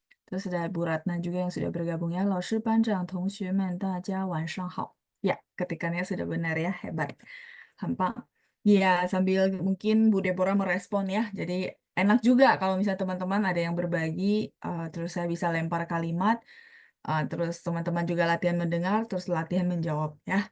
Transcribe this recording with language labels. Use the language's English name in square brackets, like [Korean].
[Indonesian] Terus ada Bu Ratna juga yang sudah bergabung ya. [Chinese] 老师班长同学们大家晚上好. [Indonesian] Ya, ketikannya sudah benar ya. Hebat. Gampang. Ya, sambil mungkin Bu Deborah merespon ya. Jadi enak juga kalau misalnya teman-teman ada yang berbagi, terus saya bisa lempar kalimat, terus teman-teman juga latihan mendengar, terus latihan menjawab ya.